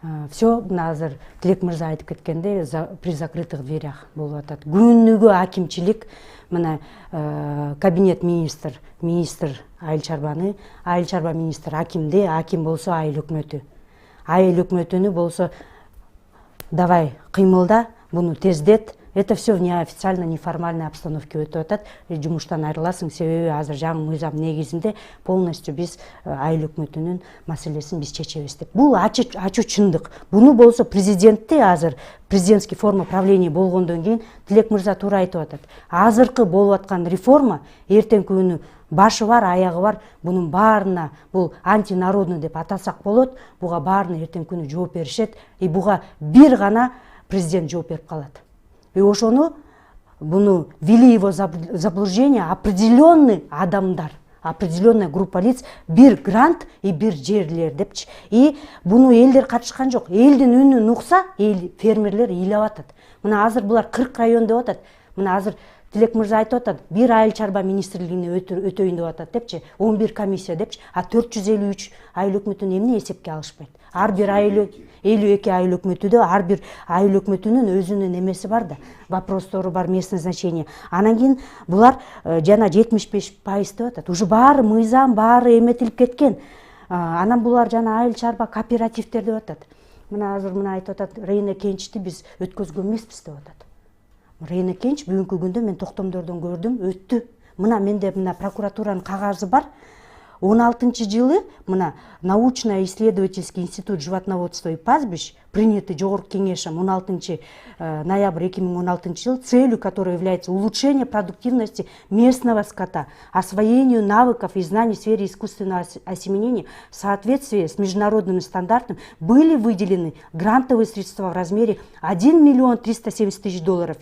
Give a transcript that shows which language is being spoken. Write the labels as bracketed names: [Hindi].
[Kyrgyz] Все мына азыр Тилек мырза айтып кеткендей [Russian] при закрытых дверях [Kyrgyz] болуп атат. Күнүгө акимчилик мына кабинет министр айыл чарбаны, айыл чарба министр акимди, аким болсо айыл өкмөтү. Айыл өкмөтүнү болсо давай кыймылда, буну тездет. [Russian] Это все в неофициально, неформальной обстановке [Kyrgyz] өтүп атат. Жумуштан айрыласың, себеби азыр жаңы мыйзам негизинде полностью биз айыл өкмөтүнүн маселесин биз чечебиз деп. Бул ачуу чындык. Буну болсо президентте азыр [Russian] президентский форма правления [Kyrgyz] болгондон кийин Тилек мырза туура айтып атат. Азыркы болуп аткан реформа эртең күнү башы бар, аягы бар. Бунун баарына бул антинародный деп атасак болот. Буга баарына эртең күнү жооп беришет. И буга бир гана президент жооп берип калат. [Russian] И [Kyrgyz] ошону буну [Russian] ввели его заблуждение определенный адамдар, определенная группа лиц, [Kyrgyz] бир грант и бир жерлер депчи. И буну элдер катышкан жок. Элдин үнүн укса, фермерлер ыйлап атат. Мына азыр булар 40 район деп атат. Мына азыр Тилек мырза айтып атат, бир айыл чарба министрлигине өтөйүн деп атат депчи, 11 комиссия депчи, а 453 айыл өкмөтүн эмне эсепке алышпайт? Ар бир айыл 52 айыл өкмөтүдө ар бир айыл өкмөтүнүн өзүнүн эмеси бар да, вопростору бар, [Russian] местное значение. [Kyrgyz] Анан кийин булар жана 75% деп атат. Уже баары мыйзам, баары эметилип кеткен. Анан булар жана айыл чарба кооперативдер деп атат. Мына азыр мына айтып атат, Рейна Кенчти биз өткөзгөн эмеспиз деп атат. Рейна Кенч бүгүнкү күндө мен токтомдордон көрдүм, өттү. Мына менде мына прокуратуранын кагазы бар. 16-жылы мына [Russian] научно-исследовательский институт животноводства и пастбищ, принятый Жогорку кеңешим 16 ноября 2016 жыл, целью которой является улучшение продуктивности местного скота, освоению навыков и знаний в сфере искусственного осеменения в соответствии с международными стандартами, были выделены грантовые средства в размере $1 370 000.